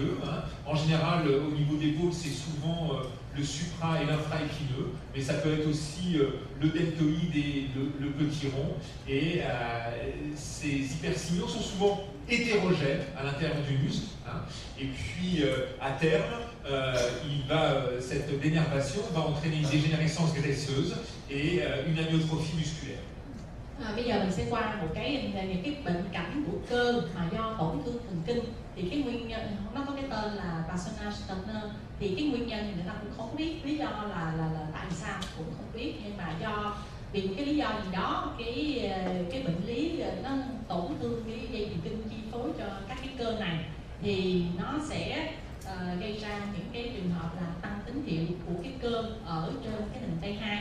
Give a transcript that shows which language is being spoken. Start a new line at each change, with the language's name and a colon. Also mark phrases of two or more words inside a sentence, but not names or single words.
French: En général, au niveau des pôles, c'est souvent le supra et l'infraépineux, mais ça peut être aussi le deltoïde et le petit rond. Et ces hypersignaux sont souvent hétérogènes à l'intérieur du muscle. Et puis, à terme, cette dénervation va entraîner une dégénérescence graisseuse et une amyotrophie musculaire.
Vietnamese: Bây giờ mình sẽ qua những cái bệnh cảnh của cơ mà do tổn thương thần kinh. Thì cái nguyên nhân nó có cái tên là Parsonage-Turner, thì cái nguyên nhân thì người ta cũng không biết lý do là tại sao cũng không biết, nhưng mà vì một cái lý do gì đó cái bệnh lý nó tổn thương cái dây thần kinh chi phối cho các cái cơ này, thì nó sẽ gây ra những cái trường hợp là tăng tín hiệu của cái cơ ở trên cái hình T2.